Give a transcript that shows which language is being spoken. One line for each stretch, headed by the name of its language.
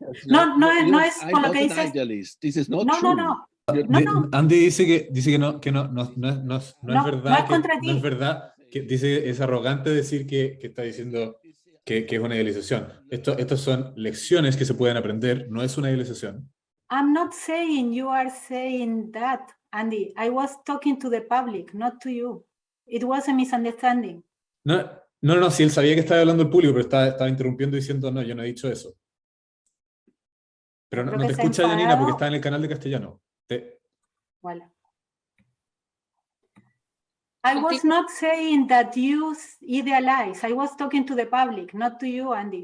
Spanish: No es con lo que dices... No. Andy dice que no es verdad, no es verdad, que dice es arrogante decir que está diciendo que es una idealización. Estas son lecciones que se pueden aprender, no es una idealización.
English: I'm not saying you are saying that, Andy. I was talking to the public, not to you. It was a misunderstanding.
Spanish: No, si él sabía que estaba hablando al público, pero estaba interrumpiendo diciendo, no, yo no he dicho eso. Pero no te escucha Janina porque está en el canal de castellano.
French: Voilà.
English: I was not saying that you idealize. I was talking to the public, not to you, Andy.